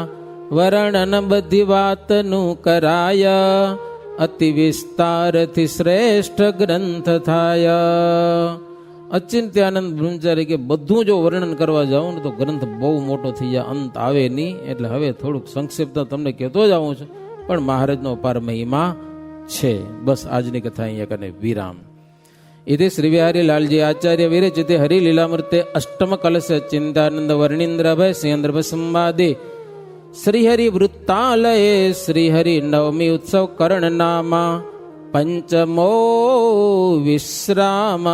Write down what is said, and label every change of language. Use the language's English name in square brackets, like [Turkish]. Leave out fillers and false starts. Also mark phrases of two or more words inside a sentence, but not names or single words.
[Gujarati] વર્ણન બધી વાતનું કરાય, અતિ વિસ્તારથી શ્રેષ્ઠ ગ્રંથ થાય. અચિંત્યાનંદ બ્રહ્મચારી કે બધું જો વર્ણન કરવા જાઉં ને તો ગ્રંથ બહુ મોટો થઈ જાય, અંત આવે નહીં. એટલે હવે થોડુંક સંક્ષિપ્ત તમને કહેતો જ આવું છું, પણ મહારાજનો અપાર મહિમા છે. બસ આજની કથા અહીંયા કને વિરામ. [Sanskrit] इति श्री बिहारी लालजी आचार्य विरचिते हरिलीलामृते अष्टम कलश चिंतानंद वर्णींद्र भय सिंह संवादे श्रीहरि वृत्तालये श्रीहरि नवमी उत्सव कर्ण नामा पंचमो विश्राम.